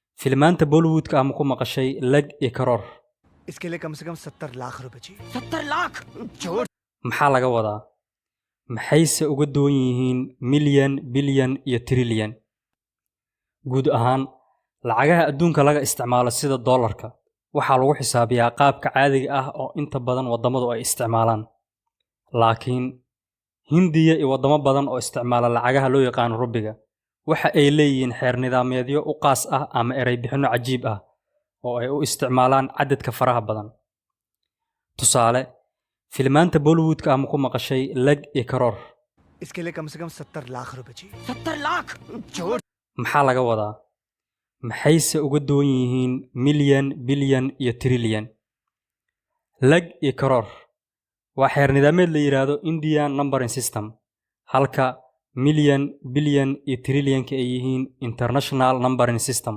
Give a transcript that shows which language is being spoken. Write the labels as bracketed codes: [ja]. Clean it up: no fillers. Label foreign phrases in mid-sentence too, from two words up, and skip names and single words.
[so] Filmaanta Bollywoodka ama ku maqashay lag iyo karoor. [hi] इसके लिए कम से कम 70 लाख रुपए चाहिए 70 लाख जोर [so] Maxaa laga wadaa? Maxayse uga duwan yihiin milyan, bilyan iyo trilyan? Guud ahaan, lacagaha adduunka laga isticmaalo sida dollarka waxaa lagu xisaabiyaa qaabka caadiga ah oo inta badan wadamadu ay isticmaalaan. Laakiin Hindiya iyo wadamo badan oo isticmaala lacagaha loo yaqaan rubiga waxa ay leeyihiin xeer nidaamyeedyo u qaas ah ama eray bixinno cajiib ah oo ay u isticmaalaan cadadka faraha badan. Tusaale, filmaanta Bollywoodka ama ku maqashay lag iyo karoor. [hi] इसके लिए कम से कम 70 लाख रुपए चाहिए 70 लाख जोर [so] Maxaa laga wadaa? Maxayse uga duwan yihiin milyan, bilyan iyo trilyan? Lag iyo karoor waa xeer nidaameed la yiraahdo [en] Indian Numbering System, [so] halka milyan, bilyan iyo trilyanka ay yihiin [en] International Numbering System.